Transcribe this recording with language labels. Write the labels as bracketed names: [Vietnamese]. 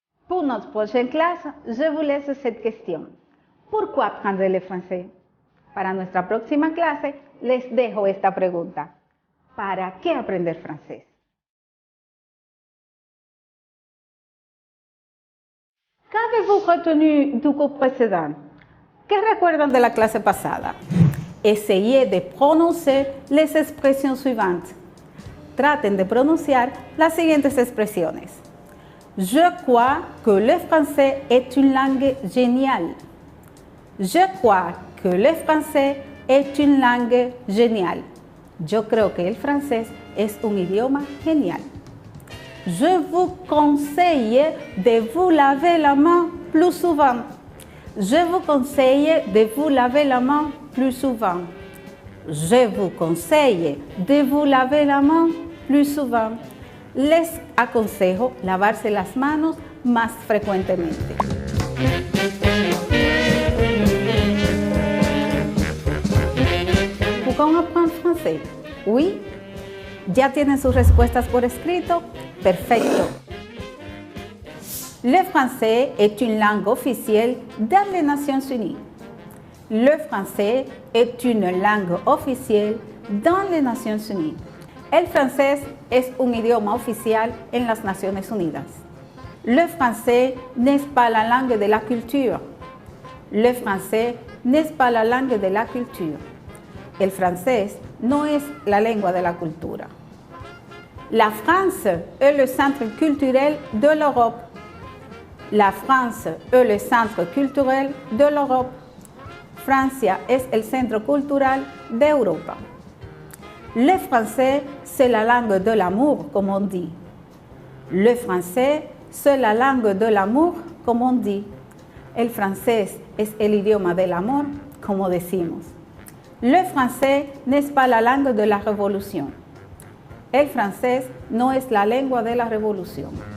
[French] Pour notre prochaine clase, je vous laisse cette question. Pourquoi apprendre le français? [Spanish] Para nuestra próxima clase, les dejo esta pregunta. ¿Para qué aprender francés? [French] Qu'avez-vous retenu du cours précédent? [Spanish] ¿Qué recuerdan de la clase pasada? [French] Essayez de prononcer les expressions suivantes. [Spanish] Traten de pronunciar las siguientes expresiones. [French] Je crois que le français est une langue géniale. Je crois que le français est une langue géniale. [Spanish] Yo creo que el francés es un idioma genial. [French] Je vous conseille de vous laver la main plus souvent. Je vous conseille de vous laver la main plus souvent. Je vous conseille de vous laver la main plus souvent. [Spanish] Les aconsejo lavarse las manos más frecuentemente. [French] Pourquoi on apprend français? Oui. [Spanish] ¿Ya tienen sus respuestas por escrito? Perfecto. [French] Le français est une langue officielle dans les Nations Unies. Le français est une langue officielle dans les Nations Unies. [Spanish] El francés es un idioma oficial en las Naciones Unidas. [French] Le français n'est pas la langue de la culture. Le français n'est pas la langue de la culture. [Spanish] El francés no es la lengua de la cultura. [French] La France est le centre culturel de l'Europe. La France est le centre culturel de l'Europe. [Spanish] Francia es el centro cultural de Europa. [French] Le français, c'est la langue de l'amour, comme on dit. Le français, c'est la langue de l'amour, comme on dit. [Spanish] El francés es el idioma del amor, como decimos. [French] Le français n'est pas la langue de la révolution. [Spanish] El francés no es la lengua de la revolución.